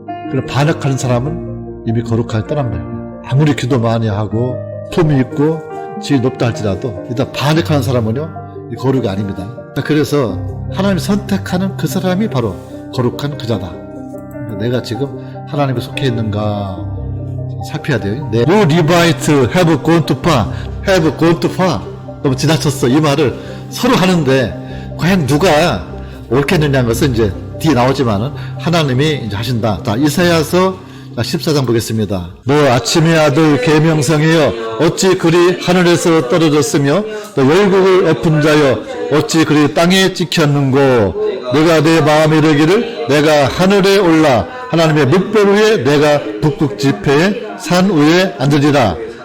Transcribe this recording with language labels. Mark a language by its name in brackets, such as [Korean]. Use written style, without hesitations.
[Korean] 그럼 반역하는 사람은 이미 거룩하게 떠난 거예요. 아무리 기도 많이 하고 품이 있고 지위 높다 할지라도 일단 반역하는 사람은요 이 거룩이 아닙니다. 그래서 하나님이 선택하는 그 사람이 바로 거룩한 그자다. 내가 지금 하나님께 속해 있는가 살펴야 돼요. [English] You Levite have gone too far. [Korean] 너무 지나쳤어. 이 말을 서로 하는데 과연 누가 옳겠느냐는 것은 이제 뒤에 나오지만은 하나님이 이제 하신다. 자, 이사야서 14장 보겠습니다. 너 아침의 아들 계명성이여 어찌 그리 하늘에서 떨어졌으며 너 열국을 엎은 자여 어찌 그리 땅에 찍혔는고 내가 내 마음에 이르기를 내가 하늘에 올라 하나님의 묵별 위에 내가 북극 지폐의 산 위에 앉으리라.